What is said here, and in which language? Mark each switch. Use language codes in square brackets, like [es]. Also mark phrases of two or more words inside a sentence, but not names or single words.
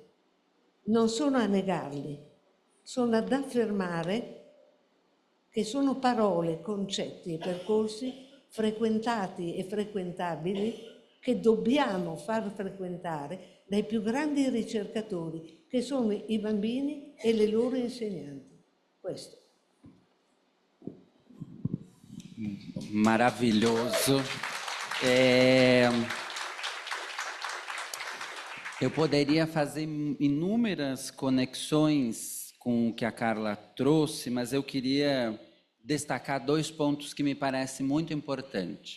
[it] Non sono a negarli, sono ad affermare che sono parole, concetti e percorsi frequentati e frequentabili che dobbiamo far frequentare dai più grandi ricercatori, che sono i bambini e le loro insegnanti. Questo. [pt] Maravilhoso. Eu poderia fazer inúmeras conexões com o que a Carla trouxe, mas eu queria destacar 2 pontos que me parecem muito importantes.